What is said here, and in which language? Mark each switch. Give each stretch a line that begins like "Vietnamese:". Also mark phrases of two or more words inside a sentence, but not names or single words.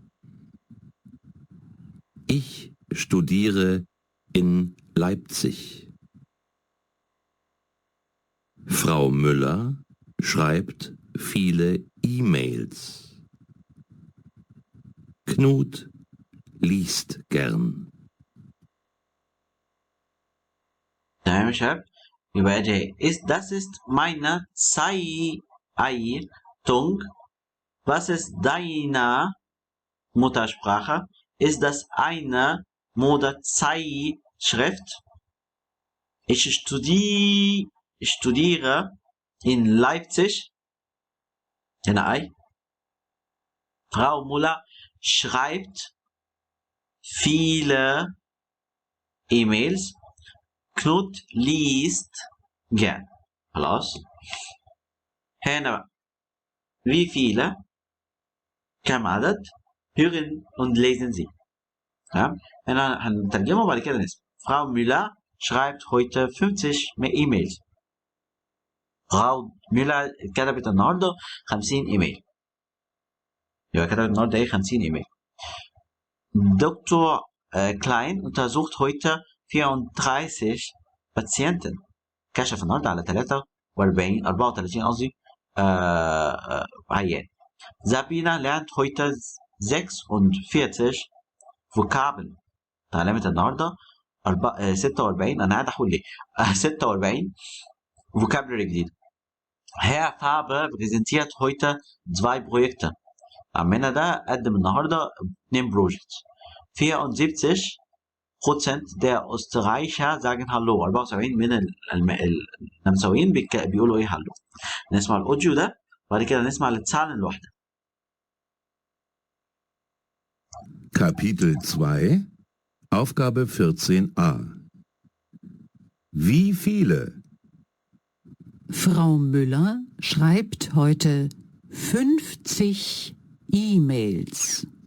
German: Ich studiere in Leipzig. Frau Müller schreibt viele E-Mails. Knut liest gern.
Arabic: تمام يا شباب. يبقى دي
German: das ist meine Zeitung. Was ist deine Muttersprache? Ist das eine Modezeitschrift? Ich studiere in Leipzig.
Arabic: هنا أي.
German: Frau Müller schreibt viele E-Mails. Knut liest gern.
Arabic: خلاص. هنا بقى.
German: Wie viele?
Arabic: كم عدد؟
German: hören und lesen Sie.
Arabic: تمام؟ هنا هنترجمه وبعد كده نسمع.
German: Frau Müller schreibt heute 50 E-Mails.
Arabic: Frau Müller كتبت النهارده 50 ايميل. يبقى كتبت النهارده ايه؟ 50 ايميل.
German: Dr. Klein untersucht heute 34 Patienten.
Arabic: كشف النهارده على 34 قصدي عيان.
German: Sabina lernt heute 46 Vokabeln.
Arabic: اتعلمت النهارده 46. انا قاعد احول ليه؟ 46 Vocabulary جديده.
German: Herr Faber präsentiert heute 2 Projekte.
Arabic: عمنا ده قدم النهارده 2 بروجكت.
German: 74% der Österreicher sagen Hallo.
Arabic: 74 من النمساويين بيقولوا ايه هالو. نسمع الاوديو ده وبعد كده نسمع الزahlen لوحدها.
German: Kapitel 2. Aufgabe 14a. Wie viele? Frau Müller schreibt heute 50 E-Mails.